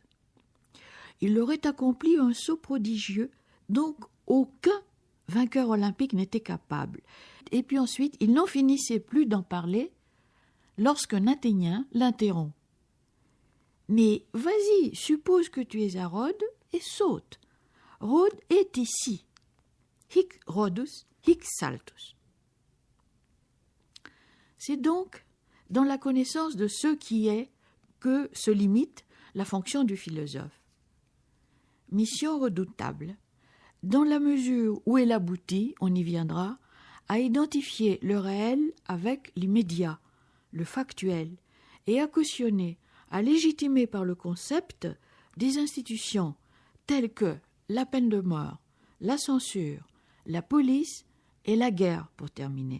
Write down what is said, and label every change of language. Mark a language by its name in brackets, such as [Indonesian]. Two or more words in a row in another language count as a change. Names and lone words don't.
[French] Il aurait accompli un saut prodigieux dont aucun vainqueur olympique n'était capable. Et puis ensuite, il n'en finissait plus d'en parler lorsqu'un Athénien l'interrompt. « Mais vas-y, suppose que tu es à Rhodes et saute. Rhodes est ici. [Latin] Hic Rhodus, hic saltus. [French] » C'est donc dans la connaissance de ce qui est que se limite la fonction du philosophe. Mission redoutable, dans la mesure où elle aboutit, on y viendra, à identifier le réel avec l'immédiat, le factuel, et à cautionner, à légitimer par le concept des institutions telles que la peine de mort, la censure, la police et la guerre, pour terminer.